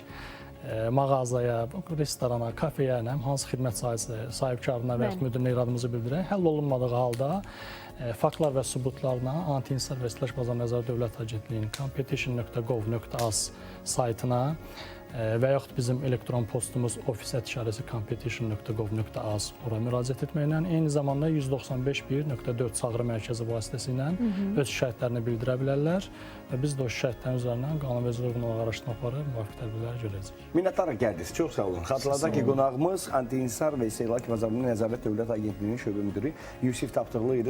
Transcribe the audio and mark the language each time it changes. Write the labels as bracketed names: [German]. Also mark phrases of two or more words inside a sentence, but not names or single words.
[Azerbaijani] Mağazaya, restorana, kafeyə, hansı xidmət sahibkarına və yaxud müdirinə iradımızı bildirək. Həll olunmadığı halda faktlar və sübutlarla Anti-İnsar və İstehlak Bazarı Nəzarət Dövlət Agentliyinin competition.gov.az saytına və yaxud bizim elektron postumuz office@competition.gov.az ora müraciət etməklə, eyni zamanda 195.1.4 çağrı mərkəzi vasitəsilə öz şikayətlərini bildirə bilərlər və biz də o şikayətlərin üzərindən qanunvericiliyə uyğun olaraq araşdırma aparıb müvafiq tədbirlər görəcəyik. Minnətdarıq gəldiniz. Çox sağ olun. Xatırladaq ki, qonağımız Anti-İnsar və İstehlak Bazarı Nəzarət Dövlət Agentliyinin şöbə müdiri Yusif Tapdığlı idi.